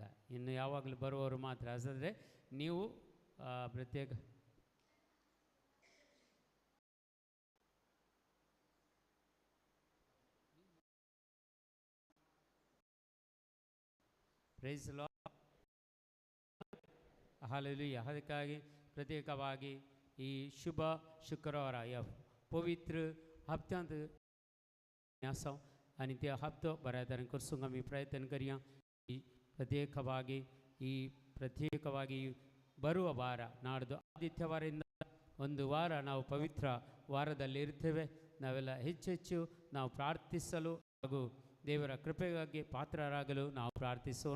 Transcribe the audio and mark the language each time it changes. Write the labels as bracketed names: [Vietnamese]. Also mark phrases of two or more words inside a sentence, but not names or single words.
[Kannada] ಇನ್ನು ಯಾವಾಗಲೂ ಬರುವವರು ಮಾತ್ರ ಹಸಿದ್ರೆ ನೀವು ಪ್ರತ್ಯೇಕ [English] praise Lord [Kannada] ಹಲ್ಲೆಲೂಯ. ಅದಕ್ಕಾಗಿ ಪ್ರತ್ಯೇಕವಾಗಿ ಈ ಶುಭ ಶುಕ್ರವಾರ [Konkani] या पवित्र हप्त्यांत आसा आणि त्या हप्तो बऱ्या तरेन करसूंक आमी प्रयत्न करया. [Kannada] ಪ್ರತ್ಯೇಕವಾಗಿ ಬರುವ ವಾರ ನಾಡ್ದು ಆದಿತ್ಯವಾರದಿಂದ ಒಂದು ವಾರ ನಾವು ಪವಿತ್ರ ವಾರದಲ್ಲಿ ಇರ್ತೇವೆ. ನಾವೆಲ್ಲ ಹೆಚ್ಚೆಚ್ಚು ನಾವು ಪ್ರಾರ್ಥಿಸಲು ಹಾಗೂ ದೇವರ ಕೃಪೆಗಾಗಿ ಪಾತ್ರರಾಗಲು ನಾವು ಪ್ರಾರ್ಥಿಸೋಣ.